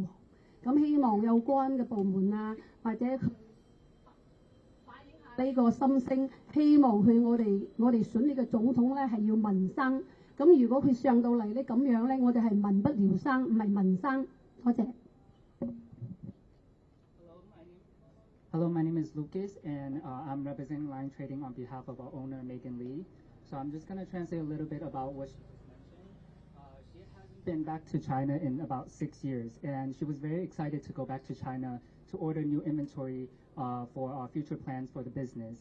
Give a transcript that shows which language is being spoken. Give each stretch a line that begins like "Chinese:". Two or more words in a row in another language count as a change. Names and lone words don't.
Cantonese: 咁希望有關嘅部門啊，或者呢個心聲，希望我哋選呢個總統咧係要民生。咁如果佢上到嚟咧咁樣咧，我哋係民不聊生，唔係民生。多謝。
English: Hello, my name is Lucas, and I'm representing Lion Trading on behalf of our owner, Megan Lee. So I'm just going to translate a little bit about what she mentioned. She hasn't been back to China in about 6 years, and she was very excited to go back to China to order new inventory for our future plans for the business.